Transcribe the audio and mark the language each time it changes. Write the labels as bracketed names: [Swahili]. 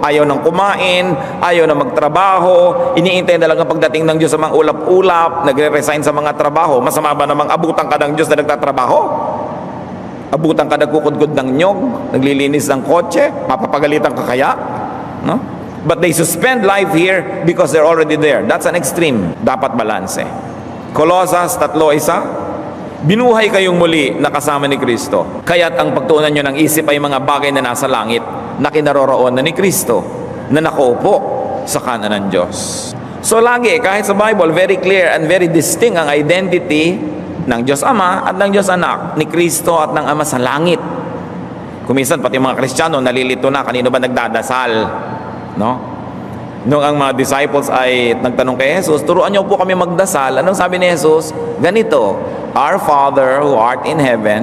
[Filipino] Ayaw nang kumain, ayaw na magtrabaho, iniintay na lang ang pagdating ng Diyos sa mga ulap-ulap, nagre-resign sa mga trabaho. Masama ba namang abutan ka ng Diyos na nagtatrabaho? Abutan ka nagkukudkod ng nyog, naglilinis ng kotse, mapapagalitan ka kaya? No? [English] But they suspend life here because they're already there. That's an extreme. [Filipino] Dapat balanse. [English] Colossus 3:1, [Filipino] Binuhay kayong muli na kasama ni Kristo. Kaya't ang pagtuunan nyo ng isip ay mga bagay na nasa langit na kinaroroonan ni Kristo na nakaupo sa kanan ng Diyos. So lagi, kahit sa Bible, [English] very clear and very distinct [Filipino] ang identity ng Diyos Ama at ng Diyos Anak, ni Kristo at ng Ama sa langit. Kuminsan, pati mga Kristiyano, nalilito na, kanino ba nagdadasal? No? Nung ang mga disciples ay nagtanong kay Jesus, turuan niyo po kami magdasal. Anong sabi ni Jesus? Ganito, [English] Our Father who art in heaven.